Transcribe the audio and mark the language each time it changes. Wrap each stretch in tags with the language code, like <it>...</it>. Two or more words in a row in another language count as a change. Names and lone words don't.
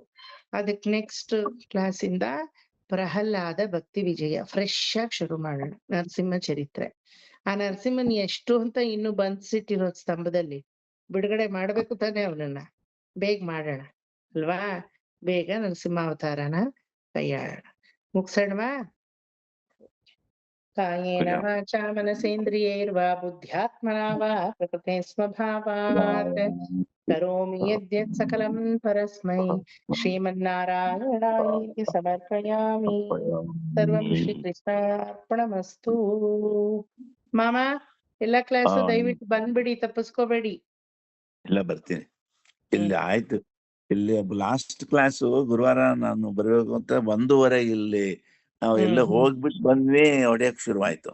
<kn>ಅದಕ್ಕೆ</kn> <en>next class</en> <kn>ಇಂದ ಪ್ರಹ್ಲಾದ ಭಕ್ತಿ ವಿಜಯ ಫ್ರೆಶ್ ಆಗಿ ಶುರು ಮಾಡೋಣ. ನರಸಿಂಹ ಚರಿತ್ರೆ. ಆ ನರಸಿಂಹನ್ ಎಷ್ಟು ಅಂತ ಇನ್ನು ಬಂದ್ಸಿಟ್ಟಿರೋ ಸ್ತಂಭದಲ್ಲಿ ಬಿಡುಗಡೆ ಮಾಡ್ಬೇಕು ತಾನೆ ಅವನನ್ನ. ಬೇಗ ಮಾಡೋಣ ಅಲ್ವಾ? ಬೇಗ ನರಸಿಂಹಾವತಾರನ ಕೈಯಾಡೋಣ. ಮುಗ್ಸೋಣವಾ?</kn> <sa>ಕಾಯೇನ ವಾಚಾ ಮನಸೇಂದ್ರಿಯೈರ್ವಾ ಬುದ್ಧ್ಯಾತ್ಮನಾ ವಾ ಪ್ರಕೃತೆ ಸ್ವಭಾವಾತ್ ಕರೋಮಿ ಯದ್ಯತ್ ಸಕಲಂ ಪರಸ್ಮೈ ಶ್ರೀಮನ್ನಾರಾಯಣಾಯೇತಿ ಸಮರ್ಪಯಾಮಿ. ಸರ್ವಂ ಶ್ರೀಕೃಷ್ಣಾರ್ಪಣಮಸ್ತು.</sa> <kn>ಮಾಮ ಎಲ್ಲಾ ಕ್ಲಾಸು ದಯವಿಟ್ಟು ಬಂದ್ಬಿಡಿ, ತಪ್ಪಿಸ್ಕೋಬೇಡಿ. ಇಲ್ಲ ಬರ್ತೀನಿ. ಇಲ್ಲಿ ಆಯ್ತು. ಇಲ್ಲಿ</kn> <en>last class</en> <kn>ಗುರುವಾರ ನಾನು ಬರ್ಬೇಕು ಅಂತ 1:30 ಇಲ್ಲಿ ನಾವು ಎಲ್ಲ ಹೋಗ್ಬಿಟ್ಟು ಬಂದ್ವಿ, ಹೊಡಿಯಕ್ ಶುರುವಾಯ್ತು.</kn>